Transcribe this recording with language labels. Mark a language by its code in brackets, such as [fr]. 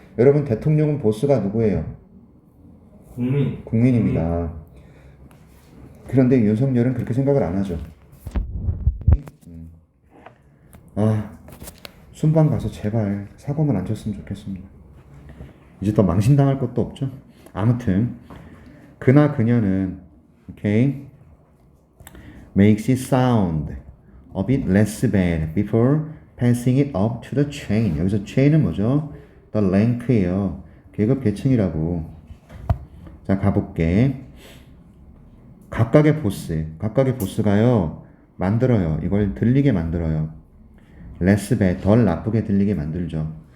[ko] 여러분, 대통령은 보스가 누구예요? 국민입니다. 그런데 윤석열은 그렇게 생각을 안 하죠. 순방 가서 제발 사고만 안 쳤으면 좋겠습니다. 이제 또 망신당할 것도 없죠. 아무튼 그나 그녀는 [en] 오케이 makes it sound a bit less bad before passing it up to the chain. [ko] 여기서 chain은 뭐죠? [en] the rank [ko] 예요. 계급 계층이라고. 자, 가볼게. 각각의 보스가요 만들어요. 이걸 들리게 만들어요. [en] less bad, [ko] 덜 나쁘게 들리게 만들죠.